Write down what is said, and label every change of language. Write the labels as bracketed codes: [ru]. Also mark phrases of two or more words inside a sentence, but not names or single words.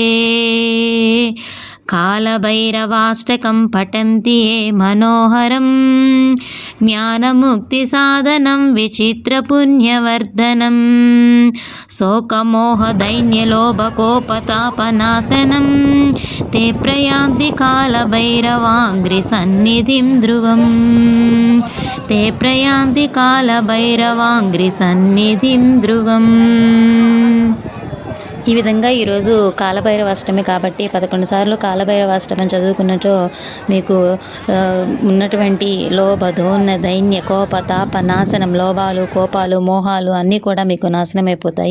[sa] कालभैरवाष्टकं पठन्ति ये मनोहरं ज्ञानमुक्तिसाधनं विचित्रपुण्यवर्धनं शोकमोहदैन्यलोभकोपतापनाशनं ते प्रयान्ति कालभैरवाङ्घ्रिसन्निधिं ध्रुवं ते प्रयान्ति कालभैरवाङ्घ्रिसन्निधिं ध्रुवं. [te] ఈ విధంగా ఈరోజు కాలభైరవాష్టమి కాబట్టి 11 సార్లు కాలభైరవాష్టమం చదువుకున్నచో మీకు ఉన్నటువంటి లోభ దోన్న దైన్య కోప తాప నాశనం, లోభాలు కోపాలు మోహాలు అన్నీ కూడా మీకు నాశనమైపోతాయి.